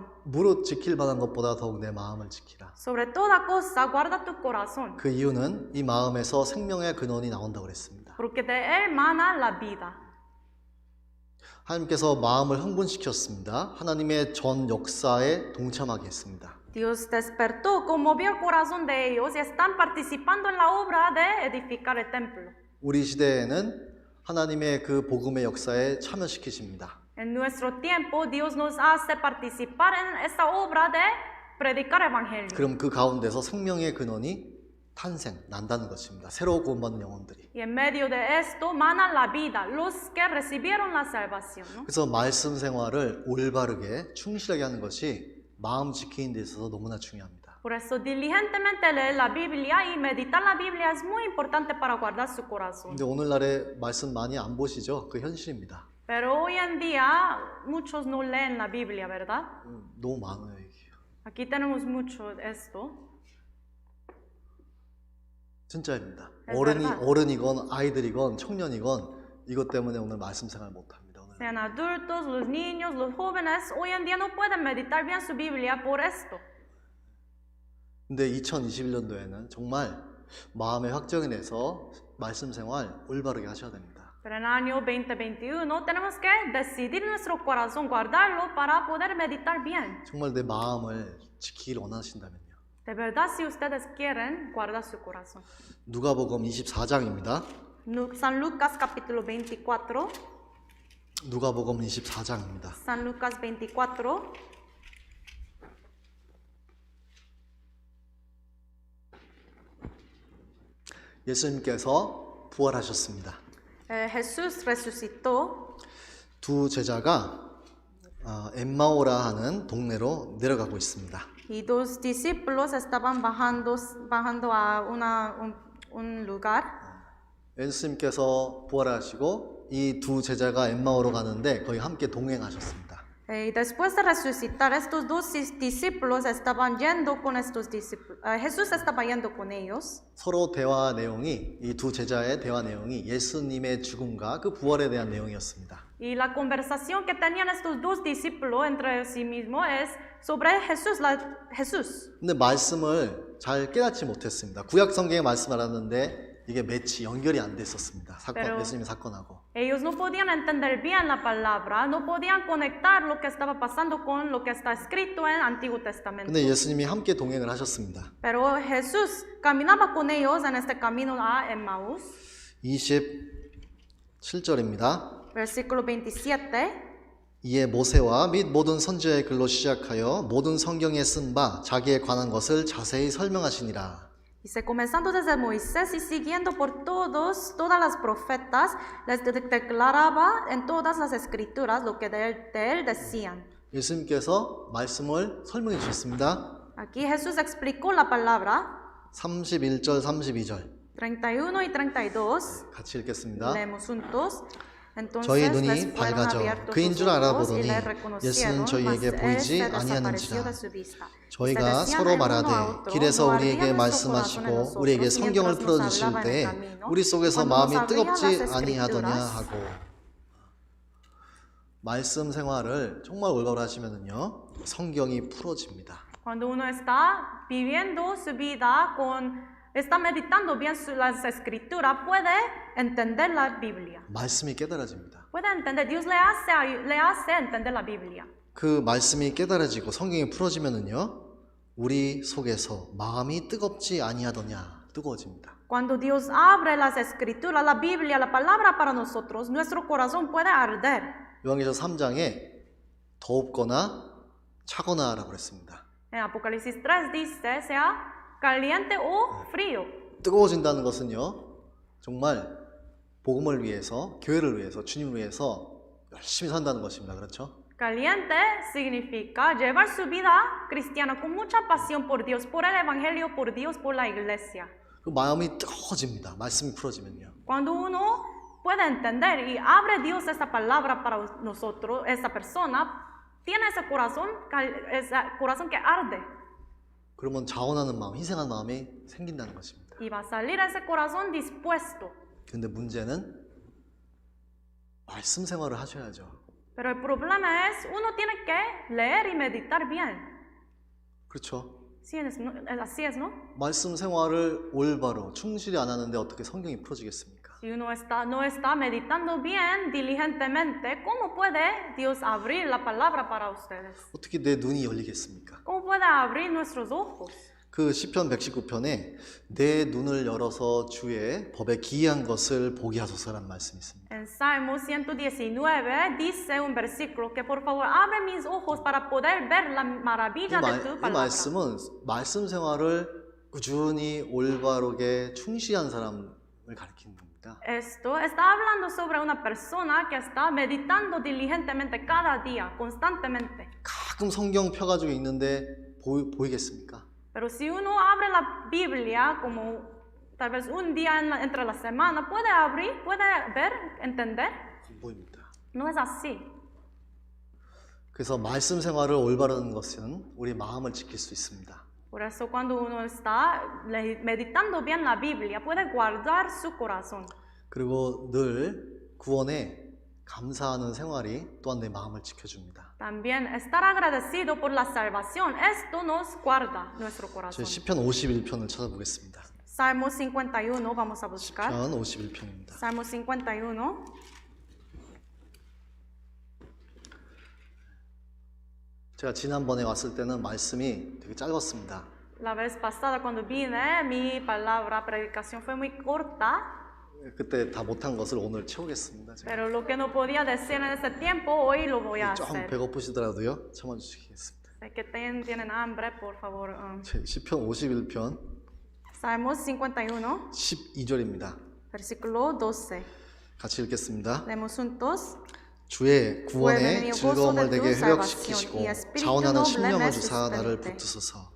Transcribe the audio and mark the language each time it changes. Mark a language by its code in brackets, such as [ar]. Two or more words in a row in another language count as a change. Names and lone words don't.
[ko] 무릇 지킬 만한 것보다 더욱 내 마음을 지키라. [es] Sobre toda cosa, guarda tu corazón, [ko] 그 이유는 이 마음에서 생명의 근원이 나온다고 그랬습니다. [es] porque de él mana la vida. [ko] 하나님께서 마음을 흥분시켰습니다. 하나님의 전 역사에 동참하게 했습니다. [es] Dios despertó, conmovió el corazón de ellos y están participando en la obra de edificar el templo. [ko] 우리 시대에는 하나님의 그 복음의 역사에 참여시키십니다. [es] En nuestro tiempo, Dios nos hace participar en esta obra de predicar evangelio. [ko] 그럼 그 가운데서 생명의 근원이 난다는 것입니다. 새로 구원받는 영혼들이. [es] Y en medio de esto mana la vida, los que recibieron la salvación, ¿no? [ko] 그래서 말씀 생활을 올바르게 충실하게 하는 것이 마음 지키는 데 있어서 너무나 중요합니다. [es] Por eso diligentemente leer la Biblia y meditar la Biblia es muy importante para guardar su corazón. [ko] 근데 오늘날에 말씀 많이 안 보시죠? 그 현실입니다. [es] Pero hoy en día muchos no leen la Biblia, ¿verdad? [ko] 너무 많아요, 이게. [es] Aquí tenemos mucho de esto. [ko] 진짜입니다. [es] Es [ko] 어른이건 아이들이건 청년이건 이것 때문에 오늘 말씀 생활 못 합니다. 오늘. [es] Sean adultos, los niños, los jóvenes, hoy en día no pueden meditar bien su Biblia por esto. [ko] 근데 2021년도에는 정말 마음의 확정이 내서 말씀 생활 올바르게 하셔야 됩니다. [es] Pero en el año 2021 tenemos que decidir en nuestro corazón, guardarlo para poder meditar bien. [ko] 정말 내 마음을 지키길 원하신다면요. [es] De verdad, si ustedes quieren, guarda su corazón. [ko] 누가복음 24장입니다. [es] San Lucas capítulo 24. [ko] 누가복음 24장입니다. [es] San Lucas 24. [ko] 예수님께서 부활하셨습니다. [es] Jesús resucitó. [ko] 두 제자가 엠마오라 하는 동네로 내려가고 있습니다. [es] Y dos discípulos estaban bajando a un lugar. [ko] 예수님께서 부활하시고 이 두 제자가 엠마오로 가는데 거기 함께 동행하셨습니다. [es] Y después de resucitar, estos dos discípulos estaban yendo con estos discípulos. Jesús estaba yendo con ellos. [ko] 서로 대화 내용이 이 두 제자의 대화 내용이 예수님의 죽음과 그 부활에 대한 내용이었습니다. [es] Y la conversación que tenían estos dos discípulos entre sí mismos es sobre Jesús. [ko] 근데 말씀을 잘 깨닫지 못했습니다. 구약 성경의 말씀을 알았는데 이게 매치 연결이 안 됐었습니다. 예수님 사건하고. [es] Ellos no podían entender bien la palabra, no podían conectar lo que estaba pasando con lo que está escrito en el Antiguo Testamento. [ko] 근데 예수님이 함께 동행을 하셨습니다. [es] Pero Jesús caminaba con ellos en este camino a Emmaús. [ko] 27절입니다. [es] Versículo 27. [ko] 이에 모세와 및 모든 선지자의 글로 시작하여 모든 성경에 쓴 바 자기에 관한 것을 자세히 설명하시니라. [es] Dice, comenzando desde Moisés y siguiendo por todas las profetas, les declaraba en todas las escrituras lo que de él decían. [ko] 예수님께서 말씀을 설명해 주셨습니다. [es] Aquí Jesús explicó la palabra. [ko] 31절, 32절. [es] 31 y 32. [ko] 같이 읽겠습니다. [es] Leemos juntos. [ko] 저희 눈이 밝아져 그인 줄 알아보더니 예수는 저희에게 보이지 아니하는지라. 저희가 서로 말하되 길에서 우리에게 말씀하시고 우리에게 성경을 풀어주실 때 우리 속에서 마음이 뜨겁지 아니하더냐 하고. 말씀 생활을 정말 올바로 하시면은요 성경이 풀어집니다. [es] Cuando uno está viviendo su vida está meditando bien las escrituras, puede entender la Biblia. [ko] 말씀이 깨달아집니다. [es] Puede entender, Dios le hace entender la Biblia. [ko] 그 말씀이 깨달아지고 성경이 풀어지면은요 우리 속에서 마음이 뜨겁지 아니하더냐 뜨거워집니다. [es] Cuando Dios abre las escrituras, la Biblia, la palabra para nosotros, nuestro corazón puede arder. [ko] 요한계시록 3장에 덥거나 차거나라고 했습니다. [es] En Apocalipsis 3 dice, sea caliente o frío. [ko] 뜨거워진다는 것은요 정말 복음을 위해서, 교회를 위해서, 주님을 위해서 열심히 산다는 것입니다. 그렇죠? [es] Caliente significa llevar su vida cristiana con mucha pasión por Dios, por el evangelio, por Dios, por la iglesia. [ko] 그 마음이 뜨거워집니다. 말씀이 풀어지면요. [es] Cuando uno puede entender y abre Dios esta palabra para nosotros, esa persona tiene ese corazón que arde. [ko] 그러면 자원하는 마음, 희생하는 마음이 생긴다는 것입니다. [es] Y va a salir ese corazón dispuesto. [ko] 근데 문제는 말씀 생활을 하셔야죠. [es] Pero el problema es, uno tiene que leer y meditar bien. [ko] 그렇죠. [es] Sí, así es, ¿no? [ko] 말씀 생활을 올바로 충실히 안 하는데 어떻게 성경이 풀어지겠습니까? [es] Si uno no está meditando bien, diligentemente, ¿cómo puede Dios abrir la palabra para ustedes? [ko] 어떻게 내 눈이 열리겠습니까? [es] ¿Cómo puede abrir nuestros ojos? [ko] 그 시편 119편에 내 눈을 열어서 주의 법에 기이한 것을 보게 하소서라는 말씀이 있습니다. [es] En Salmo 119 dice un versículo que por favor abre mis ojos para poder ver la maravilla de tu [ko] 이 [es] palabra. [ko] 말씀은 말씀 생활을 꾸준히 올바르게 충실한 사람을 가리키는 겁니다. [es] Esto está hablando sobre una persona que está meditando diligentemente cada día, constantemente. [ko] 가끔 성경 펴가지고 있는데 보이겠습니까? [es] Pero si uno abre la Biblia como tal vez un día entre la semana, puede abrir, puede ver, entender. [ko] 안 보입니다. [es] No es así. [ko] 그래서 말씀 생활을 올바른 것은 우리 마음을 지킬 수 있습니다. [es] Por eso cuando uno está meditando bien la Biblia, puede guardar su corazón. [ko] 그리고 늘 구원에 감사하는 생활이 또한 내 마음을 지켜줍니다. [es] También estar agradecido por la salvación, esto nos guarda nuestro [ko] 저희 [es] corazón. [ko] 시편 51편을 찾아보겠습니다. [es] Salmo 51, vamos a buscar. [ko] 시편 51편입니다. [es] Salmo 51. [ko] 제가 지난번에 왔을 때는 말씀이 되게 짧았습니다. [es] La vez pasada cuando vine, mi palabra, predicación fue muy corta. [ko] 그때 다 못한 것을 오늘 채우겠습니다. 제가. [es] Pero lo que no podía decir en ese tiempo, hoy lo voy a [ko] 좀 [es] hacer. [ko] 배고프시더라도요. 참아주시겠습니다. [es] Sé que tienen hambre, por favor. [ko] 시편 51편 [es] Salmos 51, [ko] 12절입니다. [es] versículo 12. [ko] 같이 읽겠습니다. [es] Leemos juntos. [ko] 주의 구원의 즐거움을 내게 회복시키시고 자원하는 심령을 주사 나를 붙드소서.